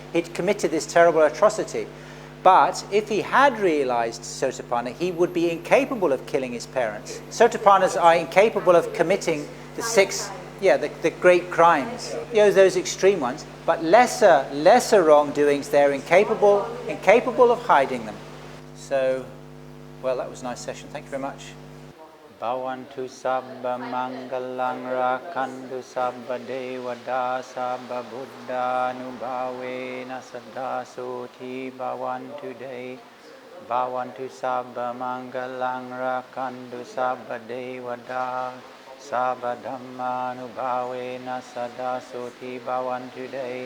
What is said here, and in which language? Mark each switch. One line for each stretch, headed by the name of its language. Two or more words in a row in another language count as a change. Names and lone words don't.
English: He'd committed this terrible atrocity. But if he had realized sotapanna, he would be incapable of killing his parents. Sotapannas are incapable of committing the great crimes, those extreme ones. But lesser wrongdoings, they're incapable of hiding them. So, well, that was a nice session. Thank you very much.
Pali: Bhavantu sabba mangalang rakantu sabba devada sabba buddha nubhavena saddasoti bhavantu day. Bhavantu sabba mangalang rakantu sabba devada sabba dhamma nubhavena saddasoti bhavantu day.